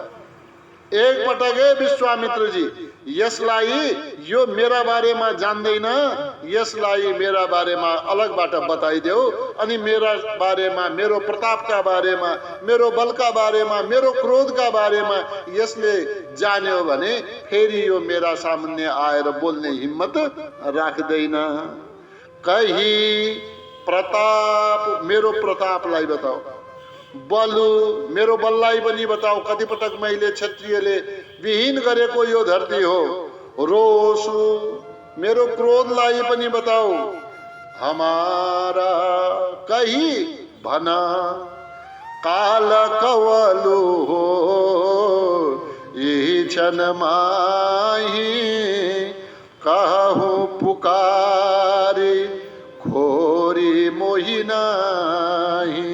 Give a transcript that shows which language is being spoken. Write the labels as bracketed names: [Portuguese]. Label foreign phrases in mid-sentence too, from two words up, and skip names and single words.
[Nepali] एक पटक विश्वामित्रजी यसलाई यो मेरा बारेमा जान्दैन, यसलाई मेरा बारेमा अलगबाट बताइदेऊ। अनि मेरा बारेमा, मेरो प्रतापका बारेमा, मेरो बलका बारेमा, मेरो क्रोधका बारेमा यसले जान्यो भने फेरि यो मेरा सामने आएर बोल्ने हिम्मत राख्दैन। [Awadhi] कही प्रताप, [Nepali] मेरो प्रतापलाई बताऊ। बलु, मेरो बललाई पनि बताऊ। कति पटक मैले क्षत्रियले विहीन गरेको यो धरती हो। रोसु, मेरो क्रोधलाई पनि बताऊ। [Awadhi] हमारा कही भना काल कवलु हो यही क्षण माही। कहूँ पुकारी खोरी मोही नाही।